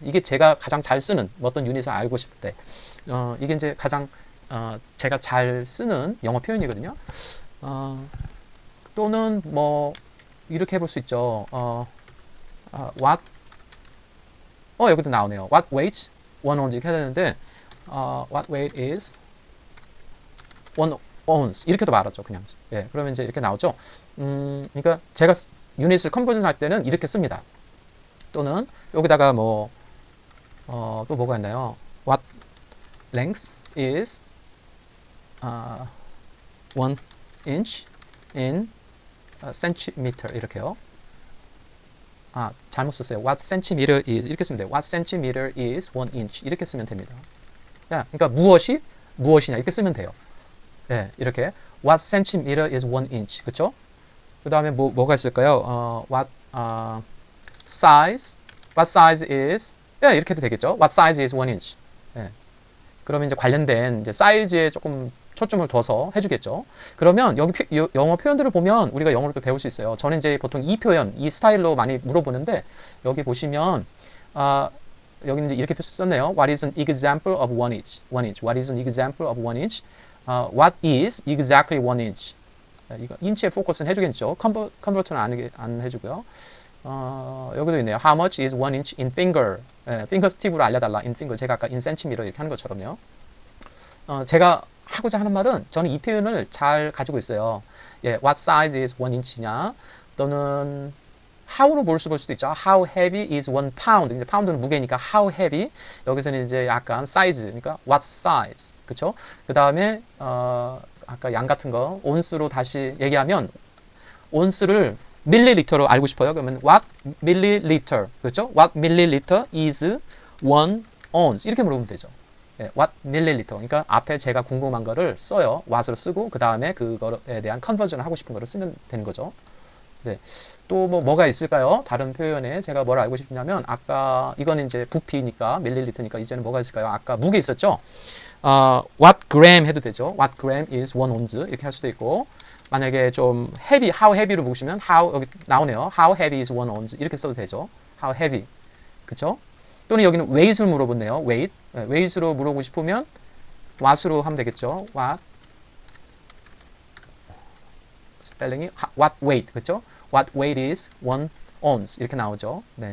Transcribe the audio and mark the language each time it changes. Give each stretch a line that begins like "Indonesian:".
Korean: 이게 제가 가장 잘 쓰는 어떤 유닛을 알고 싶을 때 이게 이제 가장 제가 잘 쓰는 영어 표현이거든요. 또는 뭐 이렇게 해볼 수 있죠. What 여기도 나오네요.
English: What weight 1 ounce
Korean: 이렇게 해야 되는데
English: What weight is 1 ounce
Korean: 이렇게도 말하죠. 그냥 그러면 이제 이렇게 나오죠. 그러니까 제가 유닛을 컨버전 할 때는 이렇게 씁니다. 또는 여기다가 뭐 또 뭐가 있나요?
English: What length is 1 inch in centimeter
Korean: 이렇게요. 잘못 썼어요.
English: What centimeter is
Korean: 이렇게 쓰면 돼요.
English: What centimeter is 1 inch
Korean: 이렇게 쓰면 됩니다. 그러니까 무엇이 무엇이냐 이렇게 쓰면 돼요. 이렇게
English: What centimeter is 1 inch
Korean: 그쵸? 그 다음에 뭐가 있을까요?
English: What size is
Korean: 이렇게 해도 되겠죠?
English: What size is 1 inch
Korean: 그러면 이제 관련된 이제 사이즈에 조금 초점을 둬서 해주겠죠. 그러면 여기 영어 표현들을 보면 우리가 영어로 또 배울 수 있어요. 저는 이제 보통 이 표현, 이 스타일로 많이 물어보는데 여기 보시면 여기 이제 이렇게 썼네요.
English: What is an example of 1 inch? 1 inch. What is an example of 1 inch? What is exactly 1 inch?
Korean: 이거 인치에 포커스는 해주겠죠. 컨버터는 안 해주고요. 여기도 있네요.
English: How much is 1 inch in finger?
Korean: finger 스틱으로 알려달라.
English: in finger.
Korean: 제가 아까
English: in centimeter
Korean: 이렇게 하는 것처럼요. 제가 하고자 하는 말은 저는 이 표현을 잘 가지고 있어요.
English: what size is 1 inch냐?
Korean: 또는 how로 볼 수도 있죠.
English: How heavy is 1 pound?
Korean: 이제 파운드는 무게니까
English: how heavy.
Korean: 여기서는 이제 약간 사이즈. 그러니까
English: what size.
Korean: 그쵸? 그 다음에 아까 양 같은 거 온스로 다시 얘기하면 온스를 밀리리터로 알고 싶어요. 그러면
English: what milliliter
Korean: 그렇죠?
English: What milliliter is 1 ounce
Korean: 이렇게 물어보면 되죠.
English: what milliliter
Korean: 그러니까 앞에 제가 궁금한 거를 써요. what으로 쓰고 그 다음에 그거에 대한 컨버전을 하고 싶은 거를 쓰면 되는 거죠. 또 뭐가 있을까요? 다른 표현에 제가 뭘 알고 싶냐면 아까 이거는 이제 부피니까 밀리리터니까 이제는 뭐가 있을까요? 아까 무게 있었죠?
English: what gram
Korean: 해도 되죠.
English: what gram is 1 ounce
Korean: 이렇게 할 수도 있고 만약에 좀 heavy,
English: how heavy
Korean: 로 보시면 how 여기 나오네요.
English: how heavy is 1 ounce
Korean: 이렇게 써도 되죠.
English: how heavy
Korean: 그쵸? 또는 여기는 weight을 물어보네요. weight weight으로 물어보고 싶으면 what으로 하면 되겠죠.
English: what
Korean: 스펠링이
English: what weight
Korean: 그쵸?
English: what weight is 1 ounce
Korean: 이렇게 나오죠.